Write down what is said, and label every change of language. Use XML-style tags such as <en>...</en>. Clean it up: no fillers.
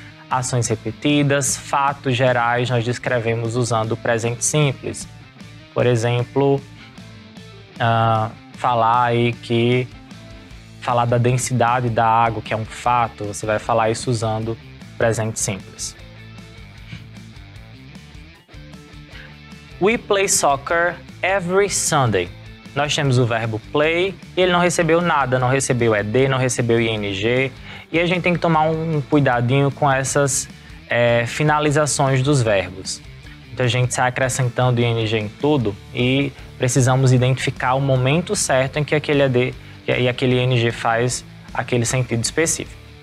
<pt>Ações repetidas, fatos gerais, nós descrevemos usando o presente simples. Por exemplo, falar aí que falar da densidade da água, que é um fato, você vai falar isso usando presente simples.</pt> <en>We play soccer every Sunday.</en> <pt>Nós temos o verbo play e ele não recebeu nada, não recebeu ED, não recebeu ING. E a gente tem que tomar um cuidadinho com essas finalizações dos verbos. Então a gente sai acrescentando ING em tudo e precisamos identificar o momento certo em que aquele ED e aquele ING faz aquele sentido específico.</pt>